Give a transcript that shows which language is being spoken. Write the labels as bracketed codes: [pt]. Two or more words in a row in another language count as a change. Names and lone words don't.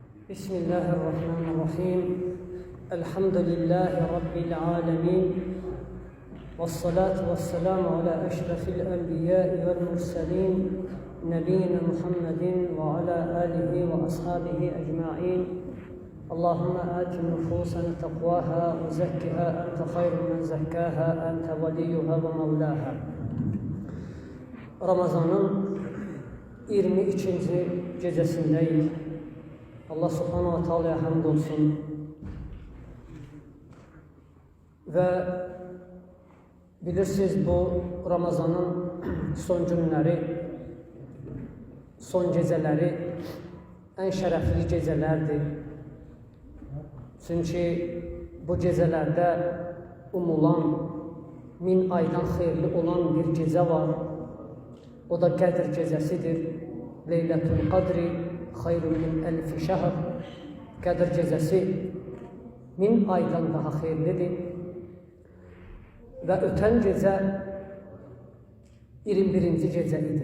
[ar] بسم الله الرحمن الرحيم الحمد لله رب العالمين والصلاة والسلام على أشرف الأنبياء والمرسلين نبينا محمد وعلى آله وأصحابه أجمعين اللهم آت نفوسنا تقواها وزكها أنت خير من زكاها أنت وليها ومولاها. [az] Ramazanın 22. gecəsindeyiz. [ar] الله سبحانه وتعالى'ya [az] hamd olsun. Ve bilirsiniz bu Ramazanın son günleri, son geceleri en şərəfli gecelerdir. Çünkü bu gecelerde umulan 1000 aydan xeyirli olan bir gece var. O da Qədir gecəsidir. [ar] ليلة القدر خير من ألف شهر. [az] Qədir gecəsi 1000 aydan daha xeyirlidir. Və ötən gecə 21-ci gecə idi.